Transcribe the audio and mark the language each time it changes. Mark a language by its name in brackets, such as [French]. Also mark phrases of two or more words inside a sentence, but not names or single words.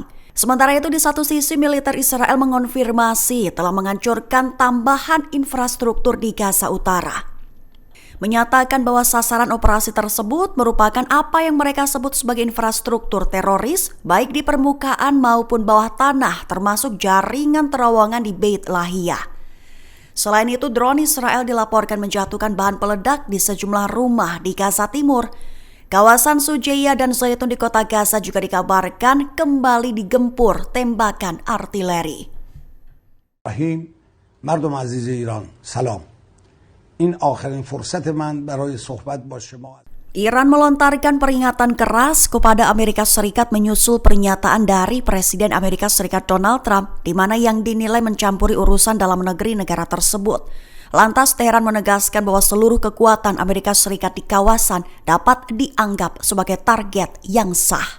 [Indonesian] Sementara itu, di satu sisi militer Israel mengonfirmasi telah menghancurkan tambahan infrastruktur di Gaza Utara, menyatakan bahwa sasaran operasi tersebut merupakan apa yang mereka sebut sebagai infrastruktur teroris, baik di permukaan maupun bawah tanah, termasuk jaringan terowongan di Beit Lahia. Selain itu, drone Israel dilaporkan menjatuhkan bahan peledak di sejumlah rumah di Gaza Timur. Kawasan Sujeiya dan Zaitun di kota Gaza juga dikabarkan kembali digempur tembakan artileri. [Persian] مردم عزیز ایران سلام. این آخرین فرصت من برای صحبت با شما. [Indonesian] Iran melontarkan peringatan keras kepada Amerika Serikat menyusul pernyataan dari Presiden Amerika Serikat Donald Trump, di mana yang dinilai mencampuri urusan dalam negeri negara tersebut. Lantas Teheran menegaskan bahwa seluruh kekuatan Amerika Serikat di kawasan dapat dianggap sebagai target yang sah.